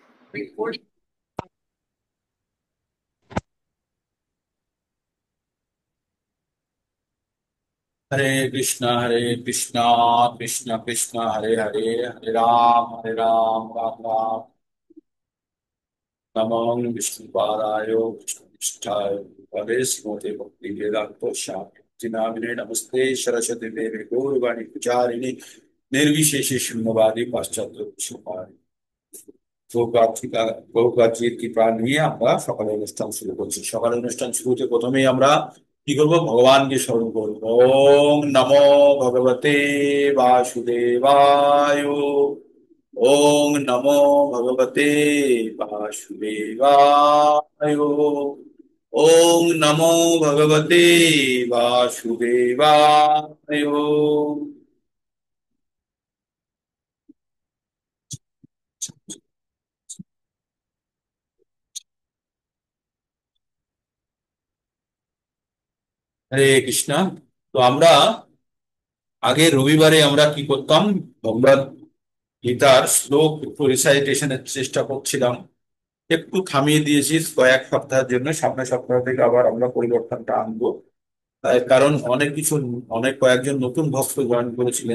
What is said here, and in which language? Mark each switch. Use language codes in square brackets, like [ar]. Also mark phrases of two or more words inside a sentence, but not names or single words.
[en] Recording. [sa] हरे कृष्णा कृष्ण कृष्ण हरे हरे हरे राम राम राम नमो विष्णुपादाय विष्णुनिष्ठाय भवे श्रीमते भक्ति वेदांतो शांति नामिने नमस्ते सरस्वती देवी गौरवाणी पुजारिणी निर्विशेष शून्यवादी पाश्चात्य देशपालिनी [bn] গৌপ্রাচীর কৃপা নিয়ে আমরা সকালের অনুষ্ঠান শুরু করছি। সকালের অনুষ্ঠান শুরুতে প্রথমেই আমরা কি করবো, ভগবানকে স্মরণ করবো। [sa] ওম নমো ভগবতে বাসুদেবায়। ওম নমো ভগবতে বাসুদেবায়। ওম নমো ভগবতে বাসুদেবায়। [bn] হরে কৃষ্ণা। তো আমরা আগে রবিবারে আমরা কি করতাম, ভগবত গীতার শ্লোক একটু রিসাইটেশনের চেষ্টা করছিলাম। একটু থামিয়ে দিয়েছি কয়েক সপ্তাহের জন্য, সামনের সপ্তাহ থেকে আবার আমরা পরিবর্তনটা আনবো। কারণ অনেক কিছু, অনেক কয়েকজন নতুন ভক্ত জয়েন করেছিলেন।